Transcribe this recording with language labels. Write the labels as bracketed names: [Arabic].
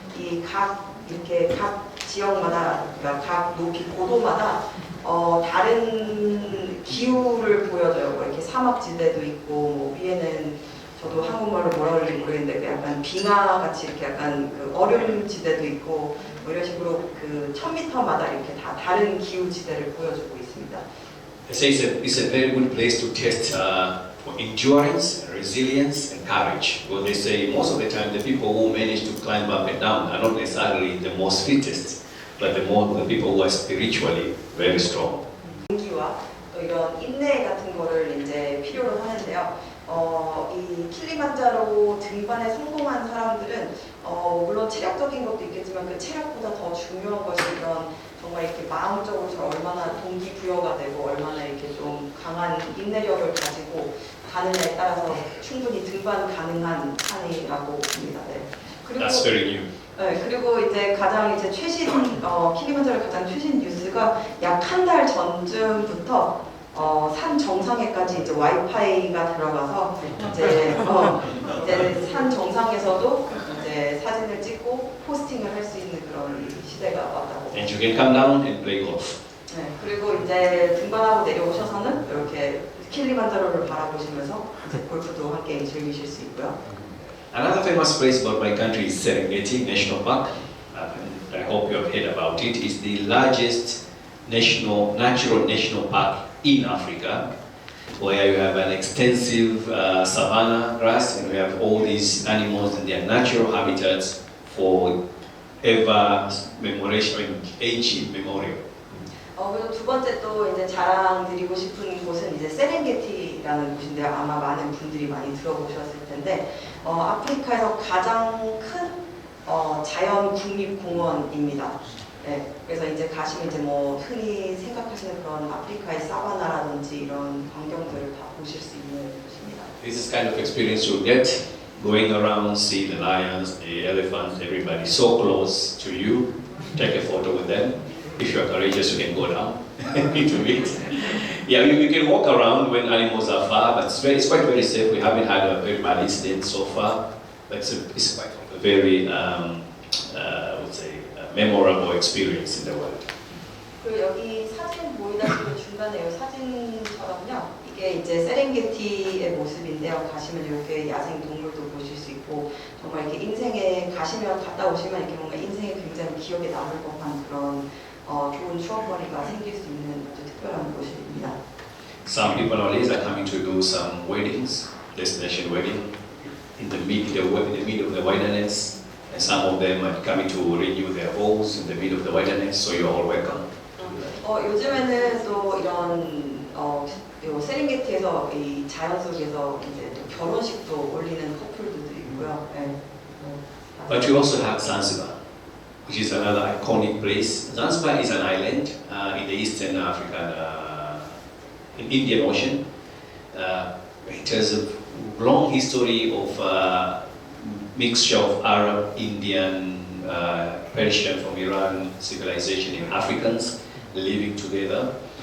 [Korean] 이렇게 각 지역마다, 그러니까 각 높이 고도마다 다른 기후를 보여줘요. 뭐 이렇게 사막지대도 있고, 뭐 위에는 저도 한국말로 뭐라 그러는지 모르겠는데 약간 빙하 같이 이렇게 약간 그 얼음지대도 있고, 뭐 이런 식으로 그 1000m마다 이렇게 다 다른 기후지대를 보여주고 있습니다. [English] They say it's a very good place to test for endurance, resilience, and courage. Well, they say most of the time the people who manage to climb up and down are not necessarily the most fittest, but the people who are spiritually very strong. [Korean] 용기와 또 이런 인내 같은 거를 이제 필요로 하는데요. 이 킬리만자로 등반에 성공한 사람들은 물론 체력적인 것도 있겠지만 그 체력보다 더 중요한 것이 이런 정말 이렇게 마음적으로 얼마나 동기부여가 되고 얼마나 이렇게 좀 강한 인내력을 가지고 가느냐에 따라서 충분히 등반 가능한 산이라고 봅니다. 네. [English] That's very new. [Korean] 네, 그리고 이제 가장 이제 최신 킬리만자로 가장 최신 뉴스가 약 한 달 전쯤부터 산 정상에까지 이제 와이파이가 들어가서 이제 산 정상에서도 이제 사진을 찍고 포스팅을 할 수 있는 그런 시대가 왔다고. [English] And you can come down and play golf. [Korean] 네, 그리고 이제 등반하고 내려오셔서는 이렇게 킬리만자로를 바라보시면서 이제 골프도 함께 즐기실 수 있고요. [English] Another famous place about my country is Serengeti National Park. And I hope you have heard about it. It's the largest natural national park in Africa, where you have an extensive savanna grass and you have all these animals in their natural habitats for ever commemoration, ancient memorial. [Korean] 그리고 두 번째 또 이제 자랑드리고 싶은 곳은 이제 세렝게티 공원이라는 곳인데요. 아마 많은 분들이 많이 들어보셨을 텐데 아프리카에서 가장 큰 자연 국립공원입니다. 네, 그래서 이제 가시면 이제 뭐 흔히 생각하시는 그런 아프리카의 사바나라든지 이런 광경들을 다 보실 수 있는 곳입니다. [English] This is kind of experience you'll get going around, see the lions, the elephants, everybody so close to you. Take a photo with them. If you're courageous, you can go down into it. Yeah, you can walk around when animals are far, but it's quite very safe. We haven't had a very bad incident so far, but it's quite a very, I would say, memorable experience in the world. [Korean] 그리고 여기 사진 보이다시피 중간에 이 사진처럼요. 이게 이제 세렝게티의 모습인데요. 가시면 이렇게 야생 동물도 보실 수 있고 정말 이렇게 인생에 가시면 갔다 오시면 이렇게 뭔가 인생에 굉장히 기억에 남을 법한 그런 좋은 추억거리가 생길 수 있는 아주 특별한 곳입니다. [English] Some people nowadays are coming to do some weddings, destination wedding, in the middle of the wilderness, and some of them are coming to renew their vows in the middle of the wilderness. So you're all welcome. [Korean] 요즘에는 또 이런 요 세렝게티에서 이 자연 속에서 이제 또 결혼식도 올리는 커플들도 있고요. 네. [English] But you also have Zanzibar, which is another iconic place. Zanzibar is an island in the eastern African, in Indian Ocean. It has a long history of mixture of Arab, Indian, Persian from Iran civilization and Africans living together.